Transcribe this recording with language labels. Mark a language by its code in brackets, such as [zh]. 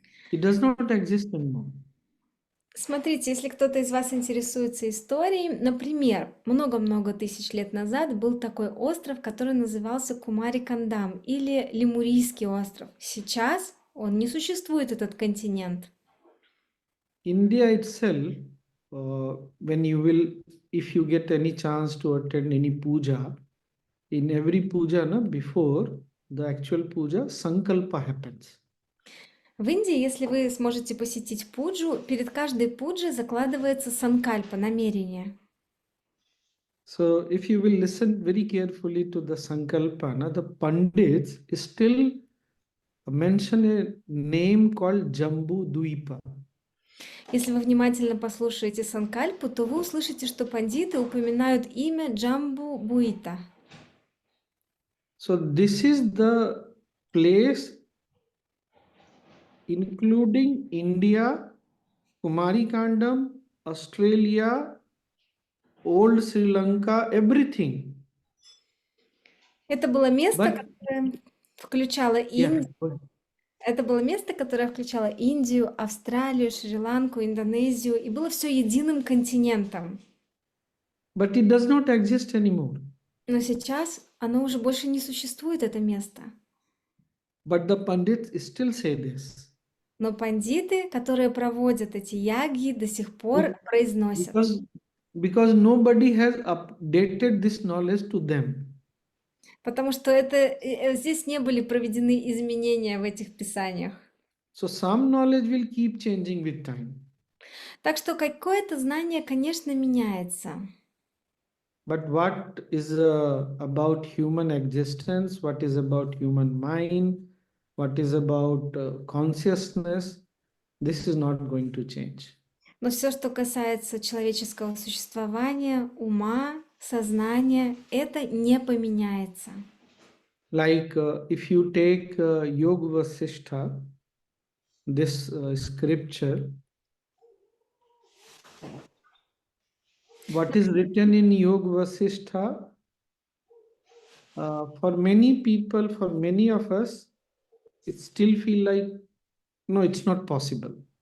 [en] It does not exist anymore. [ru] Смотрите, если кто-то из вас интересуется историей, например, много-много тысяч лет назад был такой остров, который назывался Кумари-Кандам или Лемурийский остров. Сейчас он не существует, этот континент. [en] India itself, when you will, if you get any chance to attend any puja, in every puja, before the actual puja, sankalpa happens. [ru] В Индии, если вы сможете посетить пуджу, перед каждой пуджей закладывается санкальпа, намерение. [en] So if you will listen very carefully to the sankalpa, the pandits still mention a name called Jambu Dvipa. [ru] Если вы внимательно послушаете санкальпу, то вы услышите, что пандиты упоминают имя Джамбу Буита. [en] So this is the place including India, Kumari Kandam, Australia, old Sri Lanka, everything. [ru] Это было место, [en] But [ru] которое включало [en] yeah, [ru] Индию. Это было место, которое включало Индию, Австралию, Шри-Ланку, Индонезию, и было все единым континентом. [en] but it does not exist anymore. [ru] Но сейчас оно уже больше не существует, это место. [en] But the pandits still say this. [ru] Но пандиты, которые проводят эти ягги, до сих пор произносят. [en] Because nobody has updated this knowledge to them. [ru] Потому что здесь не были проведены изменения в этих писаниях. [en] So some knowledge will keep changing with time. [ru] Так что какое-то знание, конечно, меняется. [en] But what is about human existence, what is about human mind, what is about consciousness, this is not going to change. [ru] Но все, что касается человеческого существования, ума, сознания, это не поменяется. [en] Like if you take Yoga Vasishta, this scripture, what is written in Yoga Vasishta, for many people, for many of us, it still feel like, no, it's not possible.